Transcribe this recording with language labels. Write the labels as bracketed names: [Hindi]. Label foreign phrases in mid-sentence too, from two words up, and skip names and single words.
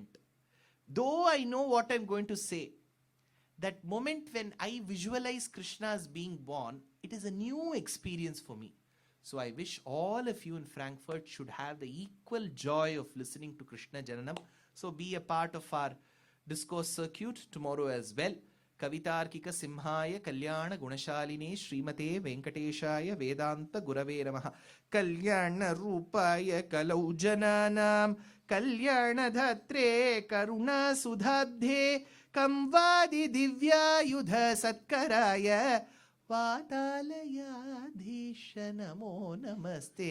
[English] Though I know what I'm going to say, that moment when I visualize Krishna as being born, it is a new experience for me. So I wish all of you in Frankfurt should have the equal joy of listening to Krishna Jananam. So be a part of our discourse circuit tomorrow as well. [Sanskrit] कवितार्किक सिंहाय कल्याण गुणशालिने श्रीमते वेङ्कटेशाय वेदान्त गुरवे नमः. कल्याण रूपाय कलौ जनानां कल्याणदात्रे करुणा सुधाब्धे कम्बादि दिव्यायुध सत्कराय वातालयाधीश नमो नमस्ते.